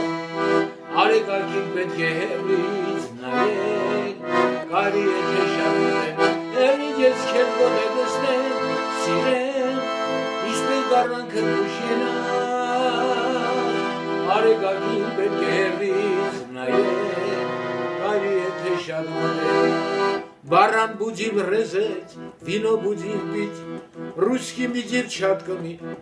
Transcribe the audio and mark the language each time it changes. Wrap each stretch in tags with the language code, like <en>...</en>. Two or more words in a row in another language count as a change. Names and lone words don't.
<hy>արեգակին պետք է հեռվից նայել, կարի է թե շատ մոտենալ, հեռվից ես քեզ գոնե տեսնեմ, սիրեմ, ինչպես գառնանքը գուշ ելան, արեգակին պետք է հեռվից նայել, կարի է թե շատ մոտենալ,</hy> <ru>Баран будем резать, вино будем пить, русскими девчатками</ru>